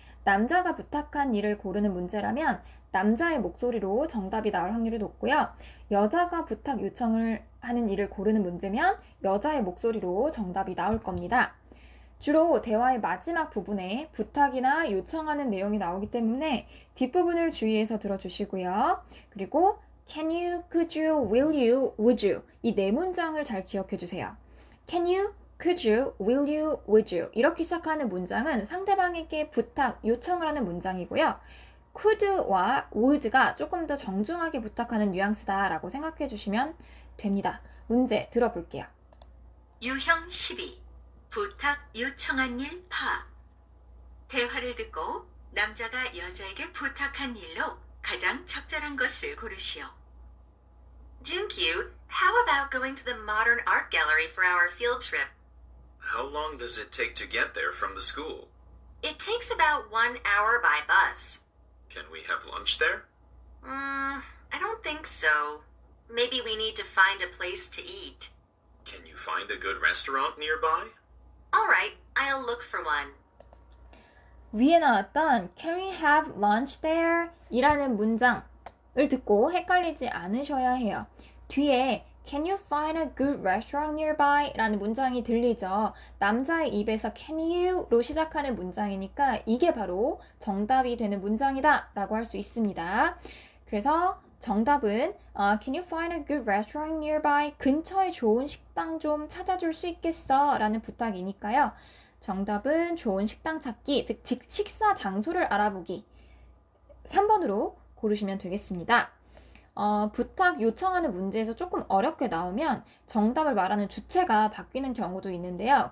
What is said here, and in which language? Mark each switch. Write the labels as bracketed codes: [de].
[ko] 남자가 부탁한 일을 고르는 문제라면 남자의 목소리로 정답이 나올 확률이 높고요. 여자가 부탁 요청을 하는 일을 고르는 문제면 여자의 목소리로 정답이 나올 겁니다. 주로 대화의 마지막 부분에 부탁이나 요청하는 내용이 나오기 때문에 뒷부분을 주의해서 들어주시고요. [en] 그리고 Can you, could you, will you, would you [ko] 이 네 문장을 잘 기억해 주세요. [en] Can you, could you, will you, would you [ko] 이렇게 시작하는 문장은 상대방에게 부탁, 요청을 하는 문장이고요. could와 would가 조금 더 정중하게 부탁하는 뉘앙스다라고 생각해 주시면 됩니다. 문제 들어볼게요. 유형 12. 부탁 요청한 일 파악. 대화를 듣고 남자가 여자에게 부탁한 일로 가장 적절한 것을 고르시오. [en] Junkyoo, how about going to the Modern Art Gallery for our field trip? How long does it take to get there from the school? It takes about 1 hour by bus. Can we have lunch there? I don't think so. Maybe we need to find a place to eat. Can you find a good restaurant nearby? All right, I'll look for one. [ko] 위에 나왔던 [en] Can we have lunch there? [ko] 이라는 문장을 듣고 헷갈리지 않으셔야 해요. [en] 뒤에 Can you find a good restaurant nearby? [ko] 라는 문장이 들리죠. 남자의 입에서 Can you로 시작하는 문장이니까 이게 바로 정답이 되는 문장이다 라고 할 수 있습니다. 그래서 정답은 [en] Can you find a good restaurant nearby? [ko] 근처에 좋은 식당 좀 찾아줄 수 있겠어? 라는 부탁이니까요. 정답은 좋은 식당 찾기, 즉 식사 장소를 알아보기 3번으로 고르시면 되겠습니다. 부탁 요청하는 문제에서 조금 어렵게 나오면 정답을 말하는 주체가 바뀌는 경우도 있는데요.